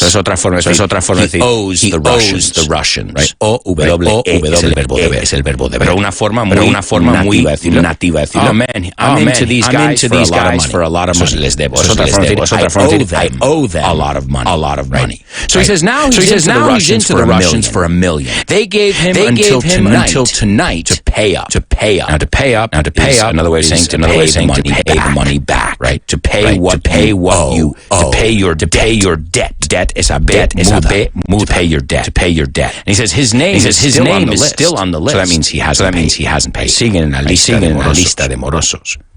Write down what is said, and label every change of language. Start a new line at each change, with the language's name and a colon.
Spanish: So es otra forma de decir
English: owes the Russians.
Spanish: Right? Es el verbo deber. Pero una forma muy nativa.
English: Oh man, I'm into these guys for a lot of money.
Spanish: Les debo. Es otra forma de decir
English: I owe them a lot of money. So he says now he's into the Russians for a million. They gave him until tonight to pay up. Now to pay up. Another way of saying to pay the money back. Right? To pay what you owe. To pay your debt. Debt is a B. To pay your debt. And he says his name is still on the list. So that means he hasn't paid.
Spanish: Siguen en la lista de morosos.